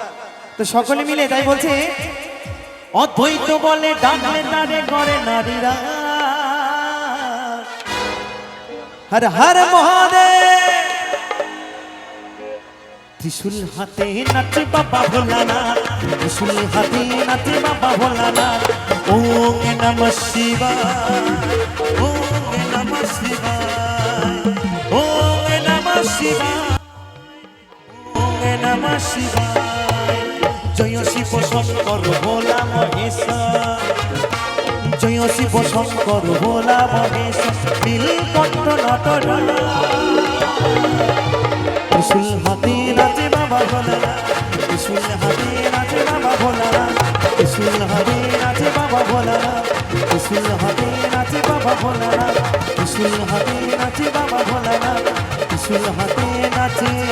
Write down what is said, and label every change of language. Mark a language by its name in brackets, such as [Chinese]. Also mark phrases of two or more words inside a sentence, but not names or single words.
[Bangla] তো সকলে মিলে তাই বলছে অদ্বৈত বলে ডাকলে তারে করে নারীরা হর হর মহাদেব ত্রিশূল হাতে নাচে বাবা ভোলানাথ ত্রিশূল হাতে নাচে বাবা ভোলানাথ [Sanskrit] ওম নমঃ শিবায় ওম নমঃ শিবায় ওম নমঃ শিবায় ওম নমঃ শিবায় [Bangla] জয় শিব শঙ্কর ভোলা মহেশ্বর জয় শিব শঙ্কর ভোলা মহেশ্বর নীলকণ্ঠ নটরাজ ত্রিশূল হাতে নাচে বাবা ভোলানাথ ত্রিশূল হাতে নাচে বাবা ভোলানাথ ত্রিশূল হাতে নাচে বাবা ভোলানাথ ত্রিশূল হাতে নাচে বাবা ভোলানাথ ত্রিশূল হাতে নাচে বাবা ভোলানাথ ত্রিশূল হাতে নাচে